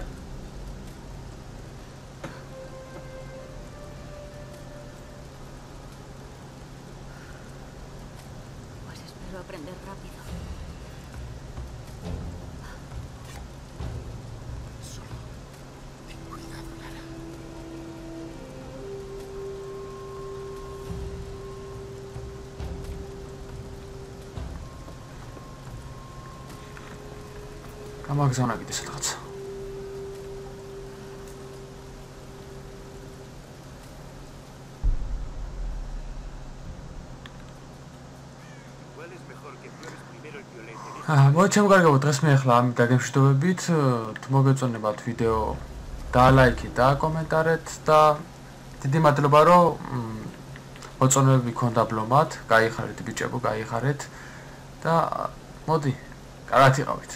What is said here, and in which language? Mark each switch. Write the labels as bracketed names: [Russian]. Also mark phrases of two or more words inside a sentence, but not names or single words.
[Spanish] Pues espero aprender rápido. Solo ten cuidado, Lara. [Georgian] გამაგზავნა კიდე სადღაც. [Spanish] Igual es mejor que pruebes primero el violete. [Georgian] მოიცემ კარგავ დღეს მე ახლა ამ დაგემშვიდობებით, მოგეწონებათ ვიდეო დალაიქეთ და კომენტარეთ და დიდი მადლობა რომ მოწონებები გქონდა ბლომად, გაიხარეთ ბიჭებო, გაიხარეთ და მოდი, კარგად იყავით.